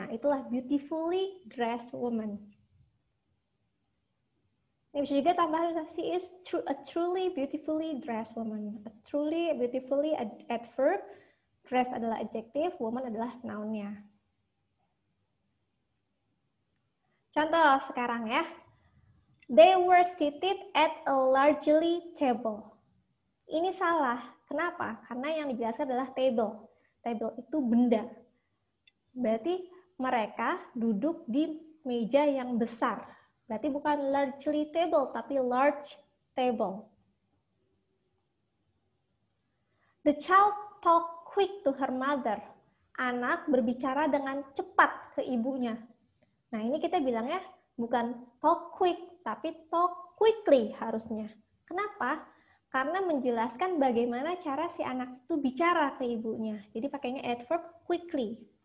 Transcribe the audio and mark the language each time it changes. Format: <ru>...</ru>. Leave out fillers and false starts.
<id>Nah, itulah</id> <en>beautifully dressed woman.</en> <id>Ini bisa juga tambahan,</id> <en>she is a truly beautifully dressed woman. A truly beautifully adverb, dress</en> <id>adalah</id> <en>adjective, woman adalah noun-nya.</en> <id>Contoh sekarang ya.</id> <en>They were seated at a largely table.</en> <id>Ini salah. Kenapa? Karena yang dijelaskan adalah table. Table itu benda. Berarti mereka duduk di meja yang besar. Berarti bukan largely table, tapi large table.</id> <en>The child talked quick to her mother.</en> <id>Anak berbicara dengan cepat ke ibunya. Nah, ini kita bilangnya bukan talk quick, tapi talk quickly harusnya. Kenapa? Karena menjelaskan bagaimana cara si anak itu bicara ke ibunya. Jadi pakainya adverb quickly.</id>